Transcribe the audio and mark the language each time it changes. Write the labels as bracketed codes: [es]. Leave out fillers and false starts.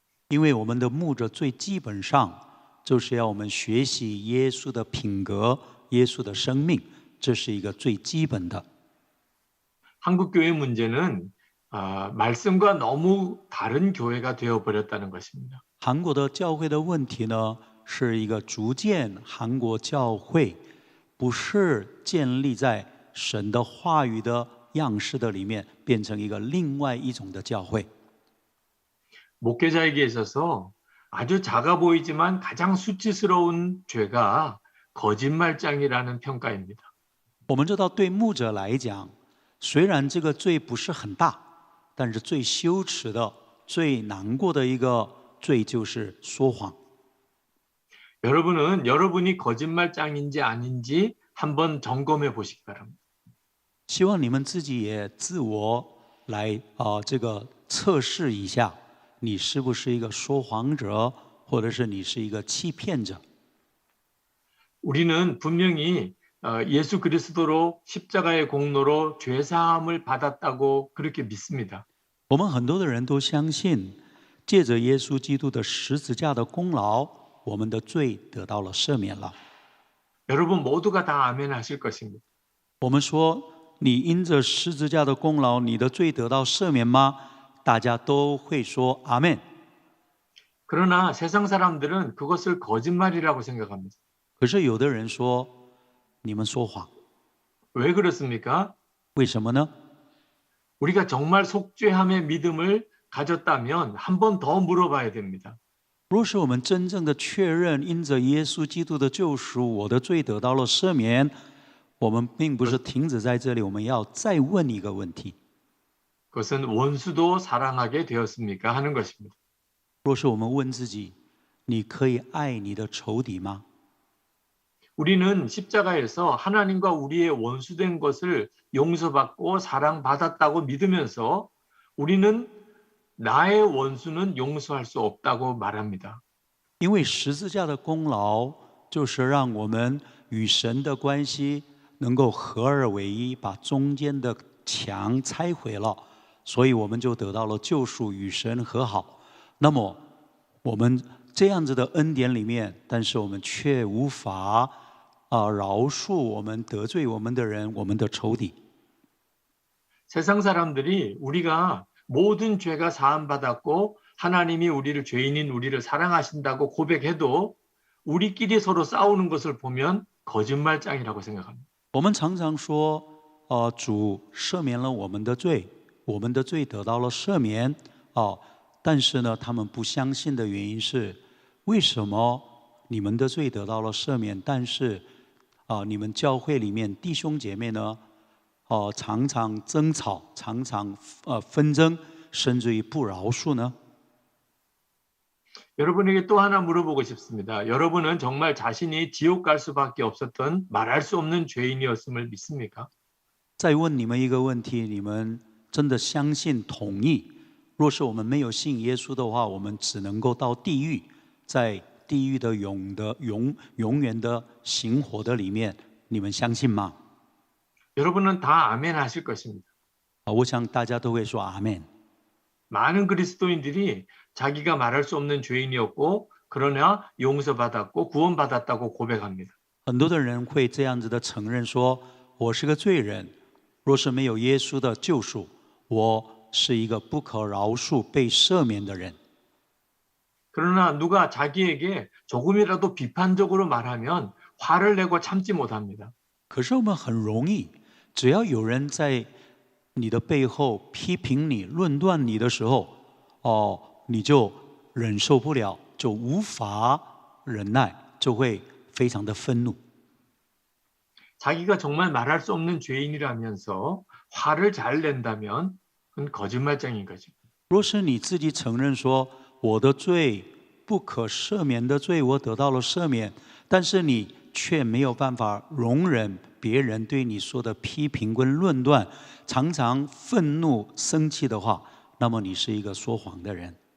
[zh] 因为我们的牧者最基本上就是要我们学习耶稣的品格、耶稣的生命，这是一个最基本的。 [ko] 한국 교회 문제는 말씀과 너무 다른 교회가 되어버렸다는 것입니다. [zh] 韩国的教会的问题呢，是一个逐渐韩国教会不是建立在神的话语的样式的里面，变成一个另外一种的教会。 [ko] 목회자에게 있어서 아주 작아 보이지만 가장 수치스러운 죄가 거짓말장이라는 평가입니다. [zh] 我们知道，对牧者来讲，虽然这个罪不是很大，但是最羞耻的、最难过的一个罪就是说谎。 [ko] 여러분은 여러분이 거짓말장인지 아닌지 한번 점검해 보시기 바랍니다. [zh] 希望你们自己也自我来这个测试一下，你是不是一个说谎者，或者是你是一个欺骗者。 [ko] 우리는 분명히 예수 그리스도로 십자가의 공로로 죄 사함을 받았다고 그렇게 믿습니다. [zh] 我们很多的人都相信，借着耶稣基督的十字架的功劳，我们的罪得到了赦免了。 [ko] 여러분 모두가 다 아멘 하실 것입니다. [zh] 我们说，你因着十字架的功劳，你的罪得到赦免吗？大家都会说阿门。 [ko] 그러나 세상 사람들은 그것을 거짓말이라고 생각합니다. [zh] 可是有的人说，你们说谎， [ko] 왜 그렇습니까? [zh] 为什么呢？ [ko] 우리가 정말 속죄함의 믿음을 가졌다면 한 번 더 물어봐야 됩니다. [zh] 若是我们真正的确认，因着耶稣基督的救赎，我的罪得到了赦免，我们并不是停止在这里，我们要再问一个问题： [ko] 그것은 원수도 사랑하게 되었습니까? 하는 것입니다. [zh] 若是我们问自己，你可以爱你的仇敌吗？ [ko] 우리는 십자가에서 하나님과 우리의 원수된 것을 용서받고 사랑받았다고 믿으면서 우리는 나의 원수는 용서할 수 없다고 말합니다. [zh] 因为十字架的功劳，就是让我们与神的关系能够合二为一，把中间的墙拆毁了，所以我们就得到了救赎，与神和好。那么，我们这样子的恩典里面，但是我们却无法饶恕我们得罪我们的人，我们的仇敌。 [ko] 세상 사람들이 우리가 모든 죄가 사함받았고 하나님이 우리를 죄인인 우리를 사랑하신다고 고백해도 우리끼리 서로 싸우는 것을 보면 거짓말장이라고 생각합니다. [zh] 我们常常说，主赦免了我们的罪，我们的罪得到了赦免，但是呢，他们不相信的原因是，为什么你们的罪得到了赦免，但是你们教会里面弟兄姐妹呢，常常争吵，常常纷争，甚至于不饶恕呢？ [ko] 여러분에게 또 하나 물어보고 싶습니다. 여러분은 정말 자신이 지옥 갈 수밖에 없었던 말할 수 없는 죄인이었음을 믿습니까? [zh] 再问你们一个问题：你们真的相信统一？若是我们没有信耶稣的话，我们只能够到地狱，在地狱的永远的刑活的里面，你们相信吗？ [ko] 여러분은 다 아멘 하실 것입니다. [zh] 我想大家都会说阿门。 [ko] 많은 그리스도인들이 자기가 말할 수 없는 죄인이었고 그러나 용서받았고 구원받았다고 고백합니다. [zh] 很多的人会这样子的承认说：“我是个罪人，若是没有耶稣的救赎，我是一个不可饶恕、被赦免的人。” [ko] 그러나 누가 자기에게 조금이라도 비판적으로 말하면 화를 내고 참지 못합니다. [zh] 可是我们很容易，只要有人在你的背后批评你、论断你的时候，你就忍受不了，就无法忍耐，就会非常的愤怒。 [ko] 자기가 정말 말할 수 없는 죄인이라면서 화를 잘 낸다면 그건 거짓말쟁인 거죠. [zh] 若是你自己承认说我的罪不可赦免的罪，我得到了赦免，但是你却没有办法容忍别人对你说的批评跟论断，常常愤怒生气的话，那么你是一个说谎的人。